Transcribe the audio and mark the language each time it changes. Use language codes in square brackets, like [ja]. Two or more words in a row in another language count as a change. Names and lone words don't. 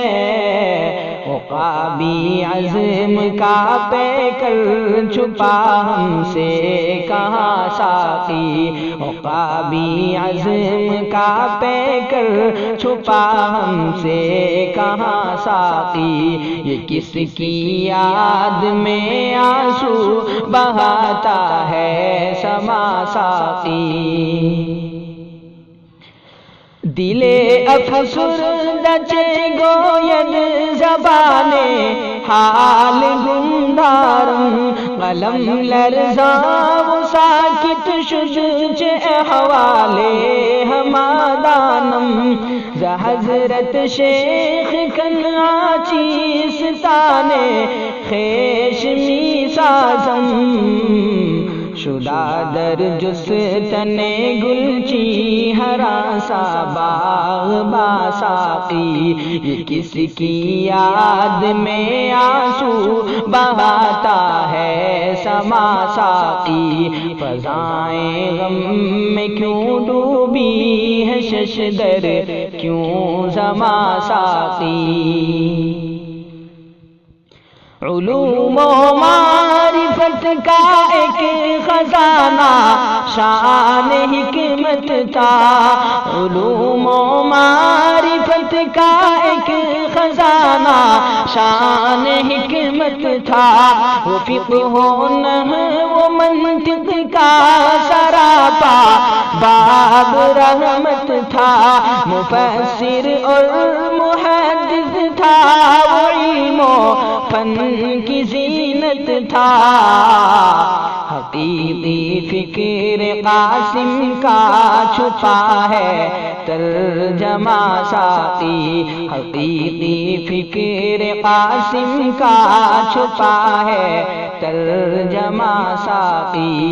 [ur] عقابی عزم کا پیکر چھپا ہم سے کہاں ساقی، عقابی عزم کا پیکر چھپا ہم سے کہاں ساقی۔ یہ کس کی یاد میں آنسو بہاتا ہے سما ساقی۔ [fa] دلے افسردہ چے گوید زبان حال گمدارم، قلم لرزاں و ساکت شد چے احوالے ہمادانم، ز حضرت شیخ کنعا چیستانے خیش می سازم، شدہ در جستن گلچی ہراسا باغ با ساقی۔ [ur] یہ کس کی یاد میں آنسو بہاتا ہے سما ساقی، فضائیں غم میں کیوں ڈوبی ہے ششدر کیوں سما ساقی۔ علوم و معرفت کا ایک خزانہ شان حکمت تھا، علوم و معرفت کا ایک خزانہ شان حکمت تھا، وہ فقہ و نحو و منطق کا سراپا باب رحمت تھا، مفسر اور محدث تھا، وہ علم و فن کی زینت تھا، حقیقی فکر قاسم کا چھپا ہے ترجمہ ساقی، حقیقی فکر قاسم کا چھپا ہے ترجمہ ساقی۔